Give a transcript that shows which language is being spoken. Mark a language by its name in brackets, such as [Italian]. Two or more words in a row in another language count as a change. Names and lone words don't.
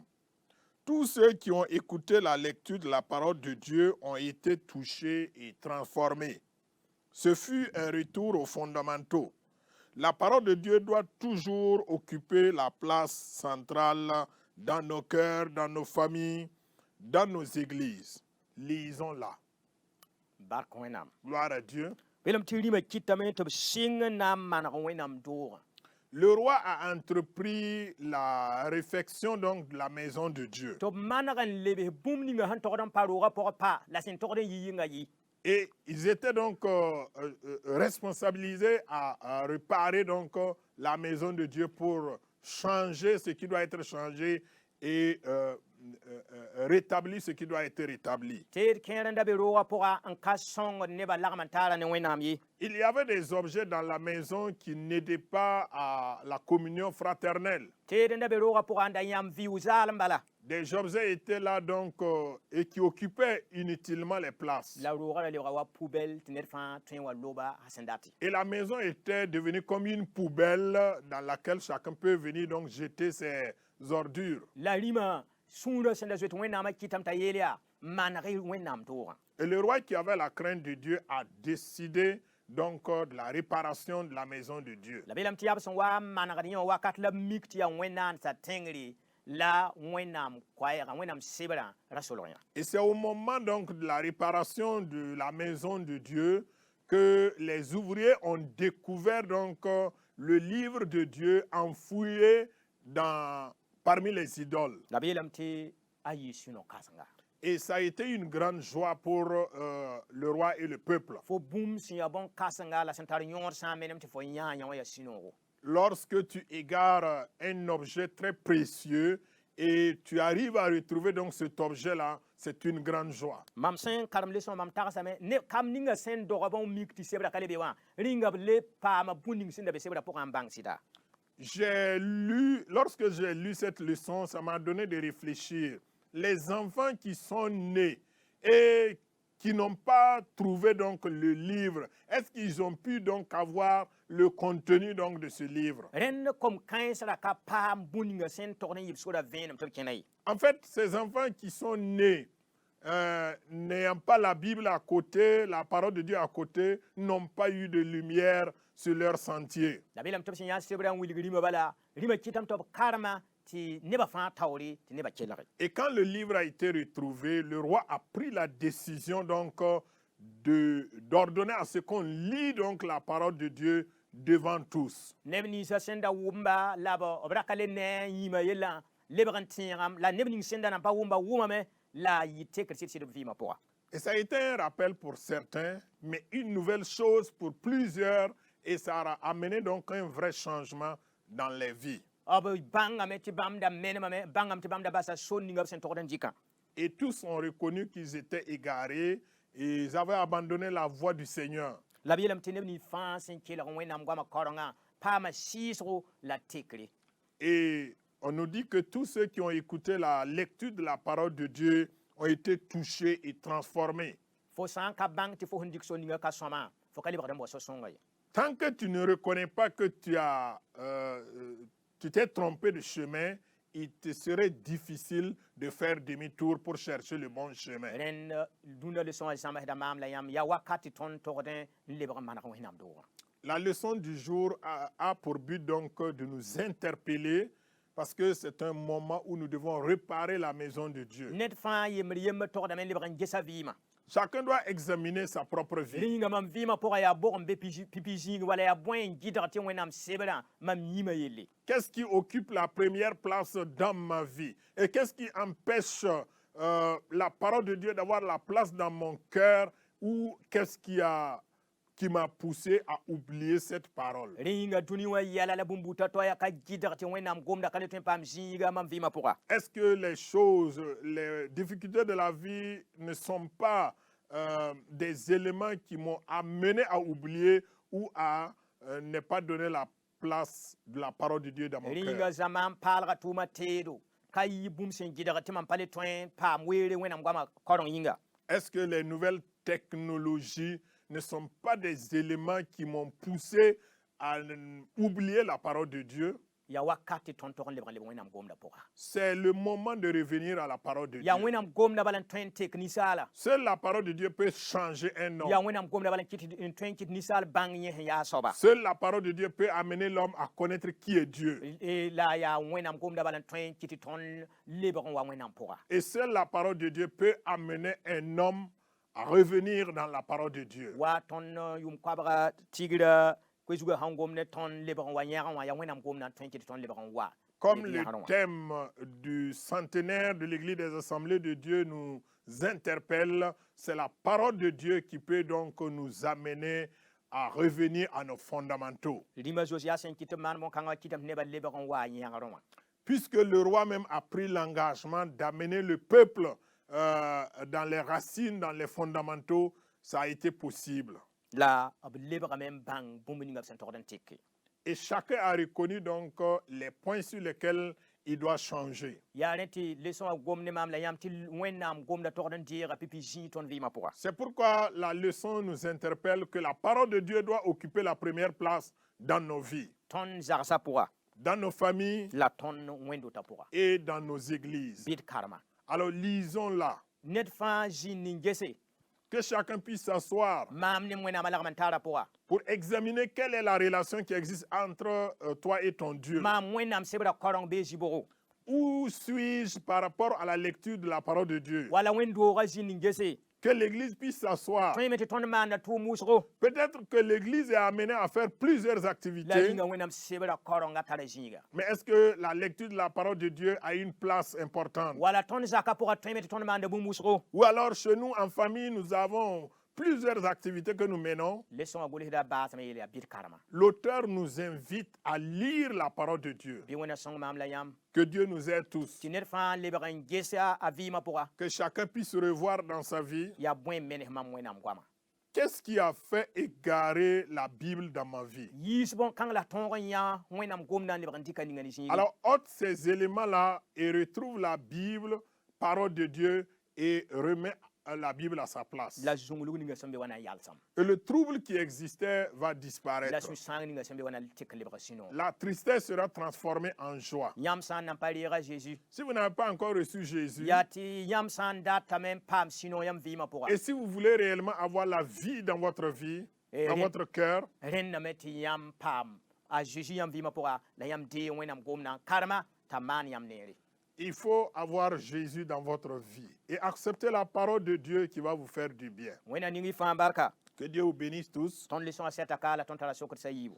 [French] Tous ceux qui ont écouté la lecture de la parole de Dieu ont été touchés et transformés. Ce fut un retour aux fondamentaux. La parole de Dieu doit toujours occuper la place centrale dans nos cœurs, dans nos familles, dans nos églises. Lisons-la. [Mossi] Bark wẽnnaam. [French] Gloire à Dieu. [Mossi] Welem tɩ rĩmã kɩtame tɩ b sɩng n na n maneg wẽnnaam doogã. [French] Le roi a entrepris la réfection donc de la maison de Dieu. [Mossi] Tɩ b maneg n lebs bũmb ninga sẽn togd n pa roogã pʋgẽ pa la sẽn togd n yɩ yĩnga yɩ. [French] Et ils étaient donc responsabilisés à réparer donc la maison de Dieu pour changer ce qui doit être changé et rétablir ce qui doit être rétabli. [Mossi] Tɩ d kẽer n da be roogã pʋga n ka sõngd nebã lagm n taara ne wẽnnaam ye. [French] Il y avait des objets dans la maison qui n'aidaient pas à la communion fraternelle. [Mossi] Tɩ d n da be roogã pʋga n da yãmb vɩʋ zaalem bala. [French] Des objets étaient là donc et qui occupaient inutilement les places. [Mossi] La roogã ra lebga wa poubelle tɩ ned fãa tõe n wa loba a sẽn dat. [French] Et la maison était devenue comme une poubelle dans laquelle chacun peut venir donc jeter ses ordures. [Mossi] La rĩmã sũurã sẽn da zoet wẽnnaamã kɩtame t'a yeel yaa maneg wẽnnaam doogã. [French] Et le roi qui avait la crainte de Dieu a décidé donc de la réparation de la maison de Dieu. [Mossi] La beelame tɩ yaa b sẽn wa n manegd yẽ wã wakat la b mik tɩ yaa wẽnnaandsa tẽngre la wẽnnaam koɛɛgã wẽnnaam sebrã ra solg yã. [French] Et c'est au moment donc de la réparation de la maison de Dieu que les ouvriers ont découvert donc le livre de Dieu enfoui parmi les idoles. [Mossi] La beelame tɩ a yɩ sũ-no-kãsenga. [French] Et ça a été une grande joie pour le roi et le peuple. [Mossi] Fo bũmb sẽn yaa bõn-kãsenga la sẽn tar yõor sã n menem tɩ fo yãa yã wã yaa sũ-noogo. [French] Lorsque tu égares un objet très précieux et tu arrives à retrouver donc cet objet-là, c'est une grande joie. [Mossi] Mam sẽn karem le sõma mam tagsame ne kam ninga sẽn dogã bõn mik tɩ sebra ka le be wã rĩnga b le paama bũmb ning sẽn da be sebra pʋgã n bãng sɩda. [French] Lorsque j'ai lu cette leçon, ça m'a donné de réfléchir. Les enfants qui sont nés et qui n'ont pas trouvé donc le livre, est-ce qu'ils ont pu donc avoir le contenu donc de ce livre? [Mossi] Rẽnd kom kãens ra ka paam bũmb ninga sẽn togd n yɩ b sora vẽenem tɩ b kẽna ye. [French] En fait, ces enfants qui sont nés n'ayant pas la Bible à côté, la parole de Dieu à côté, n'ont pas eu de lumière sur leur sentier. [Mossi] La beelame tɩ b sẽn yã sebra n wilg rĩmã bala rĩmã kɩtame tɩ b karema tɩ nebã fãa taoore tɩ nebã kelge. [French] Et quand le livre a été retrouvé, le roi a pris la décision donc d'ordonner à ce qu'on lit donc la parole de Dieu devant tous. [Mossi] Neb ninsã sẽn da wʋmba la b raka le ne n yĩmã yellã lebg n tẽegam la neb ning sẽn da nan pa wʋmba wʋmame la yɩ tekr sɩd-sɩd b vɩɩmã pʋga. [French] Et ça a été un rappel pour certains, mais une nouvelle chose pour plusieurs, et ça a amené donc un vrai changement dans les vies. [Mossi] B bãngame tɩ bãmb da menemame bãngame tɩ bãmb da basa son ninga b sẽn togd n dɩkã. [French] Et tous ont reconnu qu'ils étaient égarés et ils avaient abandonné la voie du Seigneur. [Mossi] La b yeelame tɩ neb nins fãa sẽn kelg wẽnnaam goamã kaorengã paama sɩɩsgo la tekre. [French] Et on nous dit que tous ceux qui ont écouté la lecture de la parole de Dieu ont été touchés et transformés. [Mossi] Fo sã n ka bãng tɩ fo sẽn dɩk son ninga ka sõma fo ka lebgd n bao so-sõnga ye. [French] Tant que tu ne reconnais pas que tu t'es trompé de chemin, il te serait difficile de faire demi-tour pour chercher le bon chemin. [Mossi] Rẽnd dũnã leçon zãmsda maam la yãmb yaa wakat tɩ tõnd togd n lebg n maneg wẽnnaam doogã. [French] La leçon du jour a pour but donc de nous interpeller parce que c'est un moment où nous devons réparer la maison de Dieu. [Mossi] Ned fãa yembr yemb togdame n lebg n gesa vɩɩmã. [French] Chacun doit examiner sa propre vie. [Mossi] Rĩnga mam vɩɩmã pʋgã yaa bog n be pipi zĩig wala yaa bõe n gɩdg tɩ wẽnnaam sebrã mam yĩmã yelle. [French] Qu'est-ce qui occupe la première place dans ma vie? Et qu'est-ce qui empêche la parole de Dieu d'avoir la place dans mon cœur? Ou qu'est-ce qui m'a poussé à oublier cette parole? [Mossi] Rĩnga dũni wã yɛla la bũmb-buta toa yaa ka gɩdg tɩ wẽnnaam gomda ka le tõe n paam zĩiga mam vɩɩmã pʋga. [French] Est-ce que les difficultés de la vie ne sont pas des éléments qui m'ont amené à oublier ou à ne pas donner la place de la parole de Dieu dans mon cœur? [Mossi] Rĩnga zãma n paalga tʋʋmã teedo ka yɩ bũmb sẽn gɩdg tɩ mam pa le tõe n paam weere wẽnnaam goamã kaoreng yĩnga. [French] Est-ce que les nouvelles technologies ne sont pas des éléments qui m'ont poussé à oublier la parole de Dieu? [Mossi] ya wakati ton tog n lebg n leb wẽnnaam gomda pʋga [French] C'est le moment de revenir à la parole de [Mossi] ya [French] Dieu. [Mossi] wẽnnaam gomda bala n tõe n tek ninsaala [French] Seule la parole de Dieu peut changer un [Mossi] ya [French] homme. [Mossi] wẽnnaam gomda bala n tõe n kɩt ninsaal bãng yẽ sẽn yaa soaba [French] Seule la parole de Dieu peut amener l'homme à connaître qui est Dieu. [Mossi] la yaa wẽnnaam gomda bala n tõe n kɩt tɩ tõnd lebg n wa wẽnnaam pʋga [French] Et seule la parole de Dieu peut amener un homme à revenir dans la parole de Dieu. [Mossi] wa tõnd yʋʋm koabga tigra koe-zugã sãn gom ne tõnd lebg n wa yẽgẽ wã ya wẽnnaam gomda n tõe n kɩt tõnd lebg n wa [French] Comme [Mossi] leb le yẽgr wã. [French] thème du centenaire de l'Église des Assemblées de Dieu nous interpelle, c'est la parole de Dieu qui peut donc nous amener à revenir à nos fondamentaux. [Mossi] rĩmã zos yaa sẽn kɩt n maan bõn-kãngã kɩtame nebã lebg n wa yẽgr wã [French] Puisque le roi même a pris l'engagement d'amener le peuple dans les racines, dans les fondamentaux, ça a été possible. [Mossi] la b lebgame n bãng bũmb ninga b sẽn togd n tɩke [French] Et chacun a reconnu donc les points sur lesquels il doit changer. [Mossi] yaa rẽ tɩ leçon wã gom ne maam la yãmb tɩ wẽnnaam gomda togd n deega pipi zĩig tõnd vɩɩmã pʋga [French] C'est pourquoi la leçon nous interpelle que la parole de Dieu doit occuper la première place dans nos vies, [Mossi] tõnd zagsã pʋga [French] dans nos familles [Mossi] la tõnd wẽnd-wota pʋga [French] et dans nos églises. [Mossi] bɩd karma [French] Alors lisons-la, [Mossi] ned fãa zĩnd nin gese [French] que chacun puisse s'asseoir [Mossi] maam ne wẽnnaamã lagm n taara pʋga [French] pour examiner quelle est la relation qui existe entre toi et ton Dieu. [Mossi] maam wẽnnaam sebra kaoreng bee zĩ-bogo [French] Où suis-je par rapport à la lecture de la parole de Dieu? [Mossi] wala wẽnd-doogã zĩnd nin gese [French] Que l'Église puisse s'asseoir. [Mossi] tõe me tɩ tõnd maanda tʋʋm wʋsgo [French] Peut-être que l'Église est amenée à faire plusieurs [Mossi] la [French] activités, [Mossi] yĩnga wẽnnaam sebra kaorengã tara zĩiga [French] mais est-ce que la lecture de la parole de Dieu a une place importante? [Mossi] wala tõnd zakã pʋga tõe me tɩ tõnd maanda bũmb wʋsgo [French] Ou alors chez nous, en famille, nous avons plusieurs activités que nous menons. [Mossi] leçon wã gʋlsda baasame yeel yaa bɩd karma [French] L'auteur nous invite à lire la parole de Dieu. [Mossi] bɩ wẽna sõng maam la yãmb [French] Que Dieu nous aide tous. [Mossi] tɩ ned fãa lebg n ges a vɩɩmã pʋga [French] Que chacun puisse revoir dans sa vie [Mossi] yaa bõe menes mam wẽnnaam goamã [French] qu'est-ce qui a fait égarer la Bible dans ma vie. [Mossi] yiis bõn-kãng la tõog n yã wẽnnaam gomda n lebg n dɩka ninga ne zĩigi [French] Alors, ôte ces éléments-là et retrouve la Bible, parole de Dieu, et remet la Bible à sa place. [Mossi] la zũglg ninga sẽn be wã na n yalsam [French] Et le trouble qui existait va [Mossi] la [French] disparaître. [Mossi] sũ-sãang ninga sẽn be wã na tɩk lebg sũ-no [French] La tristesse sera transformée en joie. [Mossi] yãmb sã n na n pa reega Jésus [French] Si vous n'avez pas encore reçu Jésus, [Mossi] yaa tɩ yãmb sã n datame n paam sũ-no yãmb vɩɩmã pʋga [French] et si vous voulez réellement avoir la vie dans votre vie, dans votre cœur, [Mossi] rẽndame tɩ yãmb paam a Jésus yãmb vɩɩmã pʋga la yãmb dee wẽnnaam gomdã n karma t'a maan yãmb neere [French] il faut avoir Jésus dans votre vie et accepter la parole de Dieu qui va vous faire du bien. [Mossi] wẽnna ning y fãa barka [French] Que Dieu vous bénisse tous. [Mossi] tõnd leçon a sɛta ka la tõnd tara sokd sa yiibo